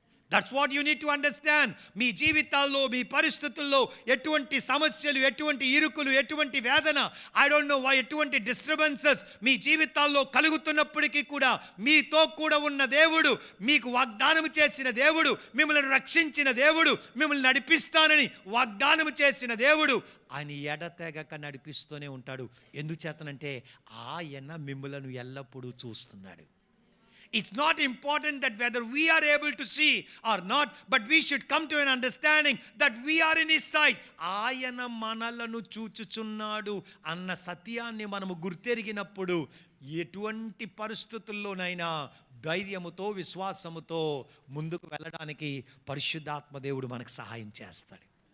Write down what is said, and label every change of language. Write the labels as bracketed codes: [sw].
[en] That's what you need to understand. [te] మీ జీవితాల్లో, మీ పరిస్థితుల్లో ఎటువంటి సమస్యలు, ఎటువంటి ఇరుకులు, ఎటువంటి వేదన, [en] I don't know why, [te] ఎటువంటి డిస్టర్బెన్సెస్ మీ జీవితాల్లో కలుగుతున్నప్పటికీ కూడా మీతో కూడా ఉన్న దేవుడు, మీకు వాగ్దానం చేసిన దేవుడు, మిమ్మల్ని రక్షించిన దేవుడు, మిమ్మల్ని నడిపిస్తానని వాగ్దానం చేసిన దేవుడు ఆయన ఎడతెగక నడిపిస్తూనే ఉంటాడు. ఎందుచేతనంటే ఆయన మిమ్మల్ని ఎల్లప్పుడూ చూస్తున్నాడు. [en] It's not important that whether we are able to see or not, but we should come to an understanding that we are in His sight. [te] ఆయన మనలను చూచుచున్నాడు అన్న సత్యాన్ని మనము గుర్తెరిగినప్పుడు ఎటువంటి పరిస్థితుల్లోనైనా ధైర్యముతో, విశ్వాసముతో ముందుకు వెళ్ళడానికి పరిశుద్ధాత్మ దేవుడు మనకు సహాయం చేస్తాడు.